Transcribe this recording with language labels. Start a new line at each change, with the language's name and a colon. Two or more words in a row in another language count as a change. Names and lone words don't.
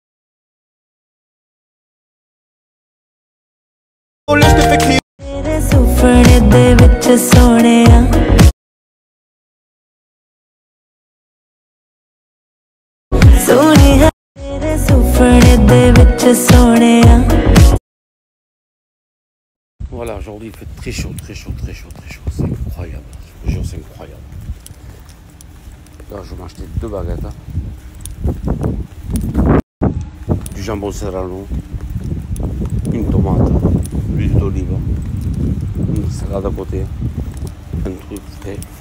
Punjabi: ਤੇਰੇ ਸੁਪਨੇ ਦੇ ਵਿਚ ਸੋਨਿਆ ਸੋਨਿਆ ਤੇਰੇ ਸੁਪਨੇ ਦੇ ਵਿਚ ਸੋਨਿਆ.
French: Voilà, aujourd'hui il fait très chaud, très chaud, très chaud, très chaud. C'est incroyable, je vous jure, c'est incroyable. Là, je vais m'acheter 2 baguettes. Du jambon serrano, une tomate, l'huile d'olive, une salade à côté, un truc frais.